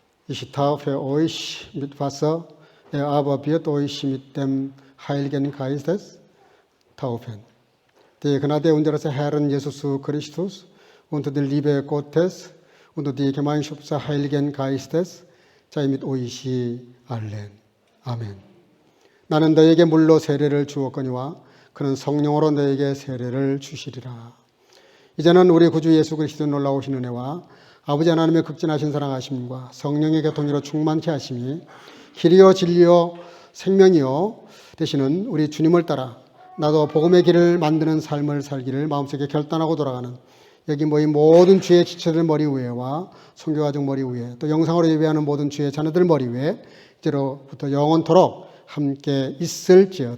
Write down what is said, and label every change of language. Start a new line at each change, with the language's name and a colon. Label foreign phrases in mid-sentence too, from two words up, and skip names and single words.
German: Ich taufe euch mit Wasser, er aber wird euch mit dem Heiligen Geistes taufen. Die Gnade unseres Herrn Jesus Christus und die Liebe Gottes und die Gemeinschaft des Heiligen Geistes sei mit euch allen.
Korean: 아멘. 나는 너에게 물로 세례를 주었거니와 그는 성령으로 너에게 세례를 주시리라. 이제는 우리 구주 예수 그리스도 놀라우신 은혜와 아버지 하나님의 극진하신 사랑하심과 성령의 교통으로 충만케 하심이 길이요 진리요 생명이요 되시는 우리 주님을 따라 나도 복음의 길을 만드는 삶을 살기를 마음속에 결단하고 돌아가는 여기 모인 모든 주의 지체들 머리 위에와 선교가족 머리 위에 또 영상으로 예배하는 모든 주의 자녀들 머리 위에 이제로부터 영원토록 함께 있을지어다.